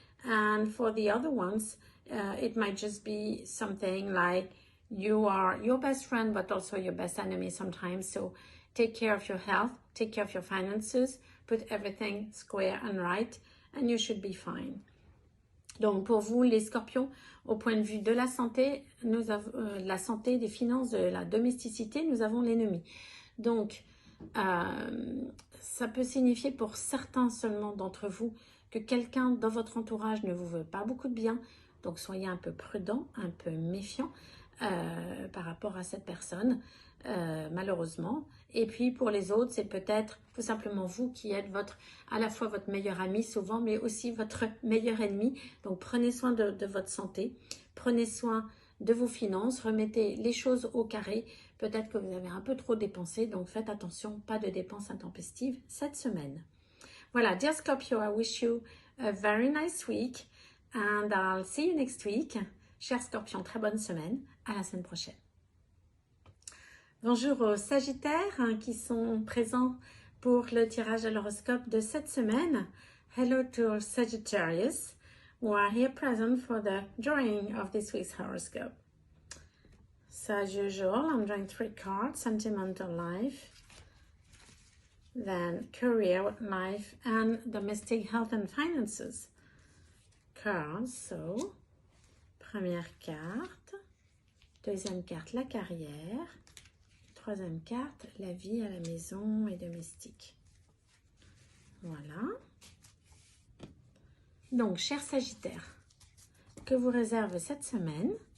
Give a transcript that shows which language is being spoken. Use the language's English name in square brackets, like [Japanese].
[English] And for the other ones, it might just be something like you are your best friend, but also your best enemy sometimes. So take care of your health, take care of your finances, put everything square and right, and you should be fine. [French] Donc pour vous les scorpions, au point de vue de la santé, nous avons la santé, des finances, de la domesticité, nous avons l'ennemi. Donc ça peut signifier pour certains seulement d'entre vous que quelqu'un dans votre entourage ne vous veut pas beaucoup de bien. Donc soyez un peu prudent, un peu méfiant par rapport à cette personne, malheureusement. Et puis pour les autres, c'est peut-être tout simplement vous qui êtes à la fois votre meilleur ami souvent, mais aussi votre meilleur ennemi. Donc prenez soin de votre santé, prenez soin de vos finances, remettez les choses au carré. Peut-être que vous avez un peu trop dépensé, donc faites attention, pas de dépenses intempestives cette semaine. [English] Voilà, dear Scorpio, I wish you a very nice week and I'll see you next week. [French] Cher Scorpion, très bonne semaine. À la semaine prochaine. Bonjour aux Sagittaires qui sont présents pour le tirage de l'horoscope de cette semaine. [English] Hello to Sagittarius who are here present for the drawing of this week's horoscope. So as usual, I'm drawing 3 cards, sentimental life, then career life and domestic health and finances. Cards, so [French] première carte, deuxième carte, la carrière, troisième carte, la vie à la maison et domestique. Voilà. Donc, cher Sagittaire, que vous réserve cette semaine?